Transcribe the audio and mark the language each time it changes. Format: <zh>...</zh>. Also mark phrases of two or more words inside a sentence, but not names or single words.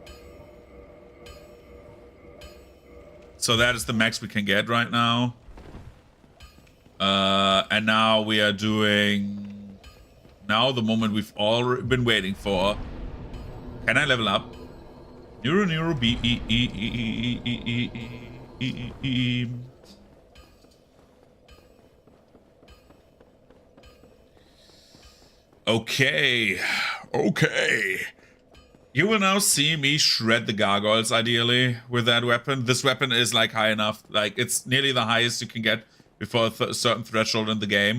<en>So that is the max we can get right now. And now we are doing... Now the moment we've all been waiting for. Can I level up? Neuro B E E E E E E E E E. Okay. Okay. You will now see me shred the gargoyles, ideally, with that weapon. This weapon is, like, high enough. Like, it's nearly the highest you can get before a certain threshold in the game.</en>